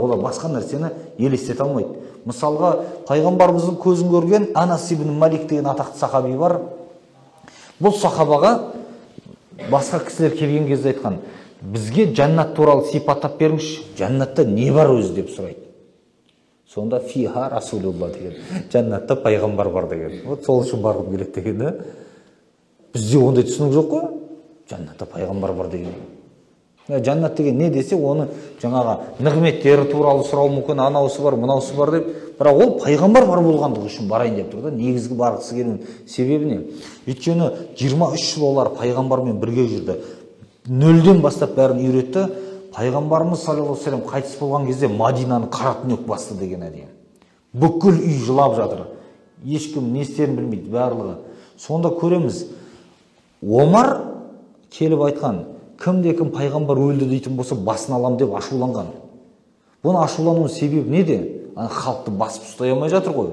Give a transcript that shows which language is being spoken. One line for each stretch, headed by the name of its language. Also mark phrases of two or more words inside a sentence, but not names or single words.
Kazakh: Олар басқа нәрсені елестете алмайды. Мысалға, пайғамбарымыздың көзін көрген Анас ибн Малик деген атақты сахаби бар. Бұл сахабаға басқа кісілер келген кезде айтқан: бізге жәннат туралы сипаттап беріңізші, жәннатта не бар өзі деп сұрайды. Сонда
Arabic: فيها رسول الله
Kazakh: деген, жәннатта пайғамбар бар деген. Вот сол үшін барғым келеді деген, да? Бізде ондай түсінік жоқ қой, жәннатта пайғамбар бар деген. Жәннат деген не десе, оны жаңағы нығметтері туралы сұрау мүмкін, анаусы бар, мынаусы бар деп, бірақ ол пайғамбар бар болғандығы үшін барайын деп тұр да. Негізгі барғысы келген себебі не? Өйткені 23 жыл олар пайғамбармен бірге жүрді. Нөлден бастап бәрін үйретті. Пайғамбарымыз
Arabic: صلى الله عليه وسلم
Kazakh: қайтыс болған кезде Мадинаны қара түнек басты деген әдейі. Бүкіл үй жылап жатыр. Ешкім не істерін білмейді, барлығы. Сонда көреміз, Омар келіп айтқан: кімде-кім пайғамбар өлді дейтін болса басын алам деп ашуланған. Бұны ашулануының себебі неде? Халықты басып ұстай алмай жатыр ғой.